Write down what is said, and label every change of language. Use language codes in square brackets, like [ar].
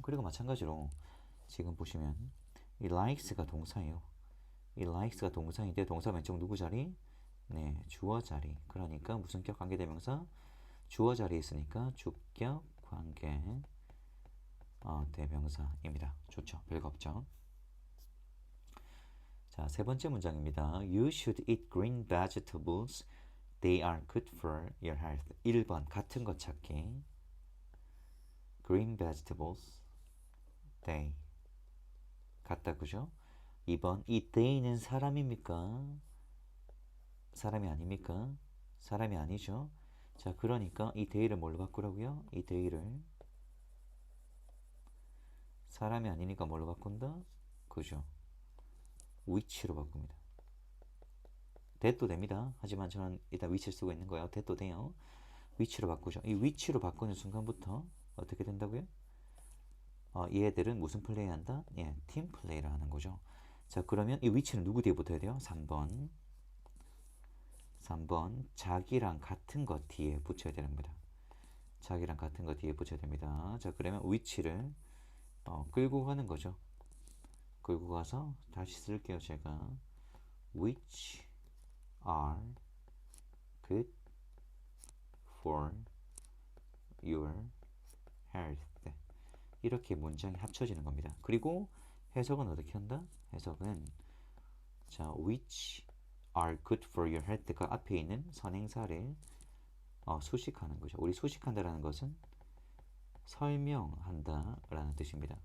[ko] 그리고 마찬가지로 지금 보시면 이 likes가 동사예요. 이 likes가 동사인데 동사 맨 처음 누구 자리? 네, 주어 자리. 그러니까 무슨격 관계대명사? 주어 자리에 있으니까 주격 관계 대명사입니다. 좋죠. 별거 없죠. 자, 세 번째 문장입니다. [en] You should eat green vegetables. They are good for your health. [ko] 1번 같은 것 찾기. [en] Green vegetables. [ko] They. 같다 그죠? 2번 이 they는 사람입니까? 사람이 아닙니까? 사람이 아니죠. 자, 그러니까 이 they를 뭘로 바꾸라고요? 이 they를 사람이 아니니까 뭘로 바꾼다? 그죠? which로 바꿉니다. that도 됩니다. 하지만 저는 일단 which를 쓰고 있는 거예요. that도 돼요. which로 바꾸죠. 이 which로 바꾸는 순간부터 어떻게 된다고요? 얘들은 무슨 플레이 한다? 예, 팀 플레이를 하는 거죠. 자, 그러면 이 which는 누구 뒤에 붙어야 돼요? 3번. 자기랑 같은 것 뒤에 붙여야 됩니다. 자기랑 같은 것 뒤에 붙여야 됩니다. 자, 그러면 which를 끌고 가는 거죠. 끌고 가서 다시 쓸게요. 제가 [en] which are good for your health. [ko] 이렇게 문장이 합쳐지는 겁니다. 그리고 해석은 어떻게 한다? 해석은 자, [en] which are good for your health [ko] 가 앞에 있는 선행사를 수식하는 거죠. 우리 수식한다라는 것은 설명한다라는 뜻입니다.